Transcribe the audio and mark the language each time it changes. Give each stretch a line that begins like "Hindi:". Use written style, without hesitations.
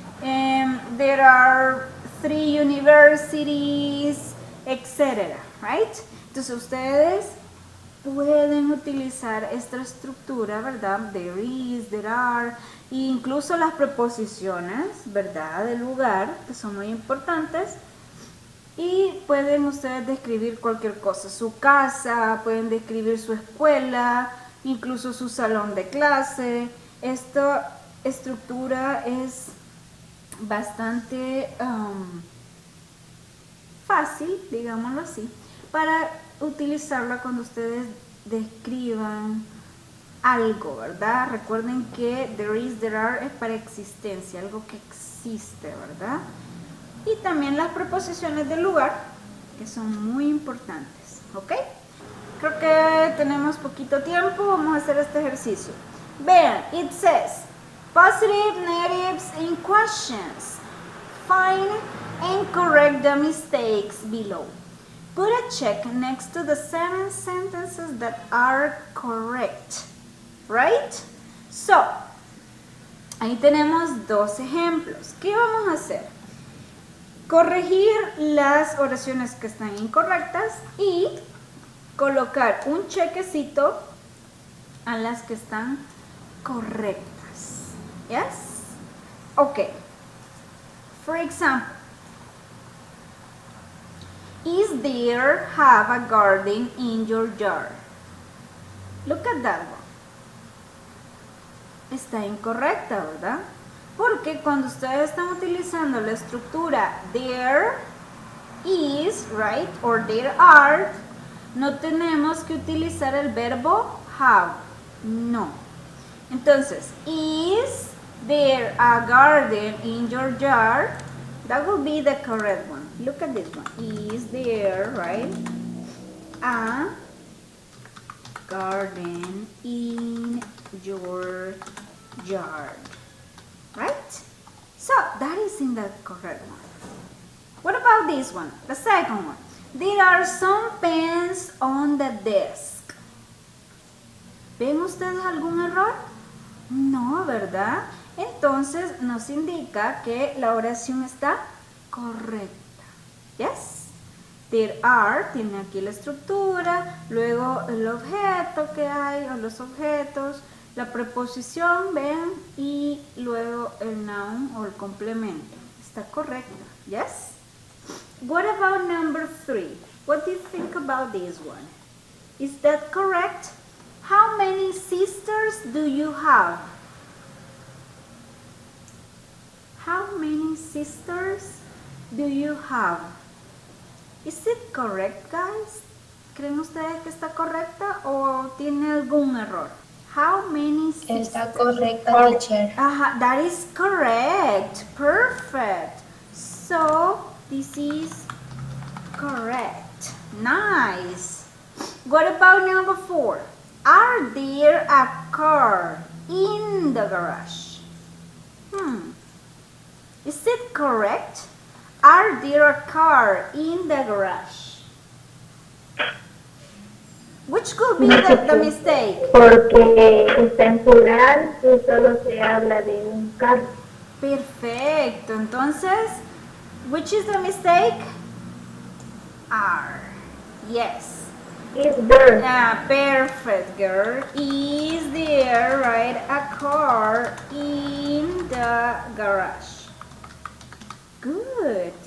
English: And there are 3 universities, etc., right?
Spanish: Entonces ustedes pueden utilizar esta estructura, ¿verdad?
English: There is, there are,
Spanish: e incluso las preposiciones, ¿verdad? Del lugar, que son muy importantes. Y pueden ustedes describir cualquier cosa, su casa, pueden describir su escuela, incluso su salón de clase. Esta estructura es bastante fácil, digámoslo así, para utilizarla cuando ustedes describan algo, ¿verdad? Recuerden que
English: there is, there are
Spanish: es para existencia, algo que existe, ¿verdad? Y también las preposiciones del lugar, que son muy importantes, ¿ok? Creo que tenemos poquito tiempo, vamos a hacer este ejercicio. Vean,
English: it says, positive, negatives, and questions. Find and correct the mistakes below. Put a check next to the 7 sentences that are correct, right? So,
Spanish: ahí tenemos 2 ejemplos. ¿Qué vamos a hacer? corregir las oraciones que están incorrectas y colocar un chequecito a las que están correctas.
English: Yes? Okay. For example, is there have a garden in your yard? Look at that one.
Spanish: Está incorrecta, ¿verdad? Porque cuando ustedes están utilizando la estructura
English: there is, right, or there are,
Spanish: no tenemos que utilizar el verbo have. No. Entonces,
English: is there a garden in your yard? That will be the correct one. Look at this one. Is there, right, a garden in your yard? Right? So, that is in the correct one. What about this one? The second one. There are some pens on the desk.
Spanish: ¿Ven ustedes algún error? No, ¿verdad? Entonces nos indica que la oración está correcta.
English: Yes? There are,
Spanish: tiene aquí la estructura, luego el objeto que hay, o los objetos, la preposición, ven, y luego el noun o el complemento. Está correcta.
English: Yes? What about number 3? What do you think about this one? Is that correct? How many sisters do you have? How many sisters do you have? Is it correct, guys?
Spanish: ¿Creen ustedes que está correcta o tiene algún error?
English: How many sisters?
Spanish: Está correcta, teacher.
English: That is correct. Perfect. So, this is correct. Nice. What about number 4? Are there a car in the garage? Is it correct? Are there a car in the garage? Which could be the mistake?
Spanish: Porque está en plural y solo se habla de un carro. Perfecto. Entonces,
English: which is the mistake? Are. Yes. Is there? Perfect, girl. Is there, right, a car in the garage? Good.